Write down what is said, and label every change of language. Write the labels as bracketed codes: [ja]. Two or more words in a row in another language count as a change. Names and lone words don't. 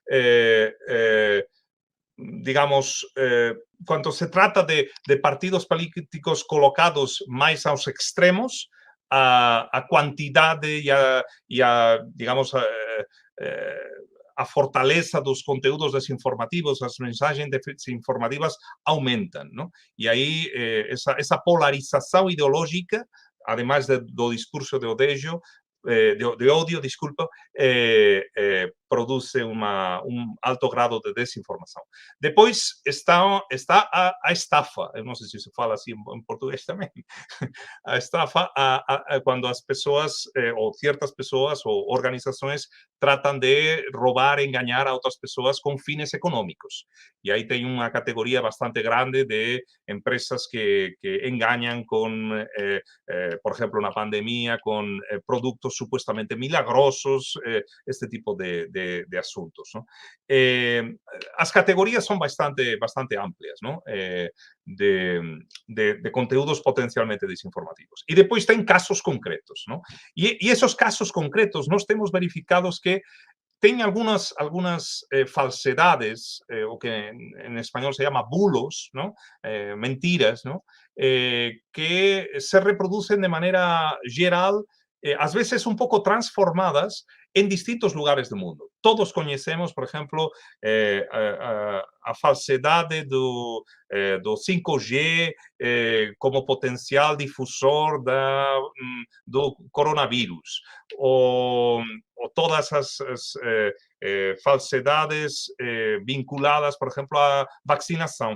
[pt] digamos, quando se trata de partidos políticos colocados mais aos extremos, a quantidade e a digamos, a fortaleza dos conteúdos desinformativos, as mensagens desinformativas aumentam, não? E aí essa polarização ideológica, además do discurso de ódio, desculpa, [es] produce alto grado de desinformação. [pt] Depois está a estafa, eu não sei se se fala assim em português também, a estafa quando as pessoas, ou certas pessoas, ou organizações, tratam de roubar, enganar a outras pessoas com fines econômicos. E aí tem uma categoria bastante grande de empresas que enganam com, por exemplo, na pandemia, com produtos supuestamente milagrosos, este tipo de [es] asuntos, ¿no? As categorias son bastante amplias, ¿no? [pt] De conteúdos potencialmente desinformativos. [es] Y después tem casos concretos, ¿no? Y esos casos concretos [pt] nós temos verificados que tem [es] algunas falsedades, [pt] o que [es] en español se llama bulos, ¿no? Mentiras, ¿no? Que se reproducen de manera [pt] geral, às vezes [es] un pouco transformadas en distintos lugares [pt] do mundo. Todos conhecemos, por exemplo, a falsedade do 5G como potencial difusor do coronavírus, ou todas as falsedades vinculadas, por exemplo, à vacinação.